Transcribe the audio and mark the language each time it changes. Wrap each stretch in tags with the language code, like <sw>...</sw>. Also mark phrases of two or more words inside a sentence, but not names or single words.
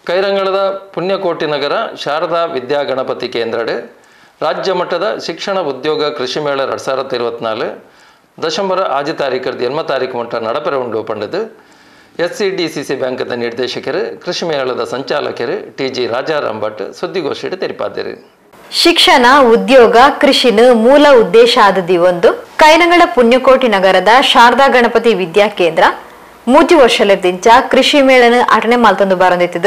<tcy>ಕೈರಂಗಳದ ಪುಣ್ಯಕೋಟಿ ನಗರ ಶಾರದಾ ವಿದ್ಯಾಗಣಪತಿ ಕೇಂದ್ರಡ್ ರಾಜ್ಯ ಮಟ್ಟದ ಶಿಕ್ಷಣ ಉದ್ಯೋಗ ಕೃಷಿ ಮೇಳ 2024 ಡಿಸೆಂಬರ್ 6 ತಾರೀಕು 8 ತಾರೀಕು ಮಟ್ಟ ನಡಪೆರೆ ಉಂಡು ಪಂಡದು SCDCC ಬ್ಯಾಂಕದ ನಿರ್ದೇಶಕರು ಕೃಷಿ ಮೇಳದ ಸಂಚಾಲಕರು TG ರಾಜಾರಾಮ್ ಭಟ್ ಸುದ್ದಿಗೋಷ್ಠಿಯಲ್ಲಿ ತೆರಿಪಾದರು. ಶಿಕ್ಷಣ ಉದ್ಯೋಗ ಕೃಷಿನ ಮೂಲ ಉದ್ದೇಶ ಆದದಿ ಒಂದು ಕೈರಂಗಳ ಪುಣ್ಯಕೋಟಿ ನಗರದ ಶಾರದಾ ಗಣಪತಿ ವಿದ್ಯಾ ಕೇಂದ್ರ 3 ವರ್ಷದಿಂದ ಕೃಷಿ ಮೇಳನ ಆಟನೆ ಮಾಲ್ತಂದು ಬರಂದಿತ್ತು.</tcy>